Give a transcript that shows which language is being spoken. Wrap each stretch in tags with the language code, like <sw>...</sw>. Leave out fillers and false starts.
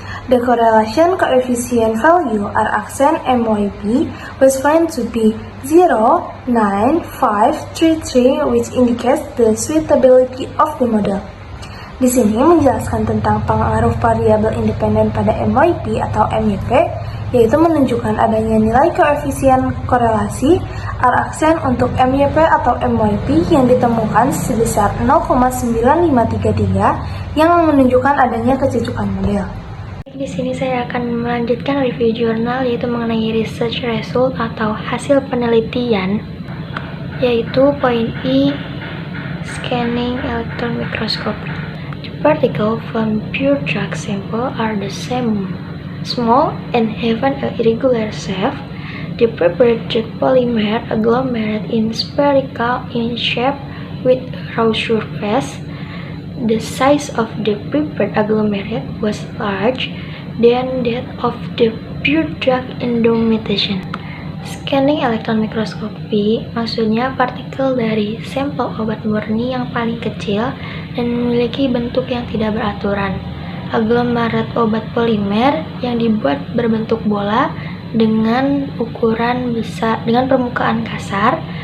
<en>The correlation coefficient value R-aksen MYP was found to be 0.9533, which indicates the suitability of the model.</en> <id>Di sini menjelaskan tentang pengaruh variabel independen pada MYP atau MYP, yaitu menunjukkan adanya nilai koefisien korelasi R-aksen untuk MYP atau MYP yang ditemukan sebesar 0,9533 yang menunjukkan adanya kecocokan model. Di sini saya akan melanjutkan review jurnal, yaitu mengenai</id> <en>research result</en> <id>atau hasil penelitian, yaitu poin E, scanning electron microscopy.</id> <en>The particles from pure drug sample are the same, small and have an irregular shape. The prepared drug polymer agglomerate in spherical in shape with raw surface. The size of the prepared agglomerate was large than that of the pure drug indomitation.</en> <id>Scanning electron microscopy maksudnya partikel dari sampel obat murni yang paling kecil dan memiliki bentuk yang tidak beraturan. Aglomerat obat polimer yang dibuat berbentuk bola dengan ukuran besar, dengan permukaan kasar.</id>